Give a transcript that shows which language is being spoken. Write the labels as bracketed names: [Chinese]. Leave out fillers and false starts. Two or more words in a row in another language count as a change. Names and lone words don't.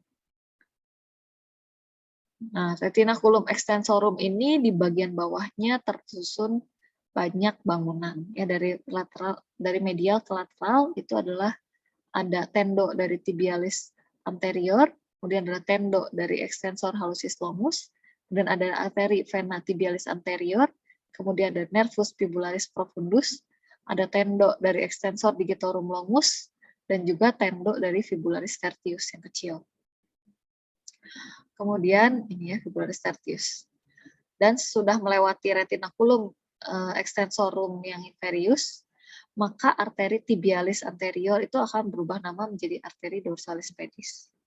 [Indonesian] Nah, [Latin] retinaculum extensorum [Indonesian] ini di bagian bawahnya tersusun banyak bangunan ya, dari medial ke lateral itu adalah ada tendo dari [Latin] tibialis anterior, [Indonesian] kemudian ada tendo dari [Latin] extensor hallucis longus, [Indonesian] kemudian ada arteri vena [Latin] tibialis anterior, [Indonesian] kemudian ada [Latin] nervus fibularis profundus, [Indonesian] ada tendo dari [Latin] extensor digitorum longus, [Indonesian] dan juga tendo dari [Latin] fibularis tertius [Indonesian] yang kecil. Kemudian ini ya [Latin] fibularis tertius. [Indonesian] Dan sudah melewati [Latin] retinaculum extensorum [Indonesian] yang inferius, maka arteri [Latin] tibialis anterior [Indonesian] itu akan berubah nama menjadi arteri [Latin] dorsalis pedis.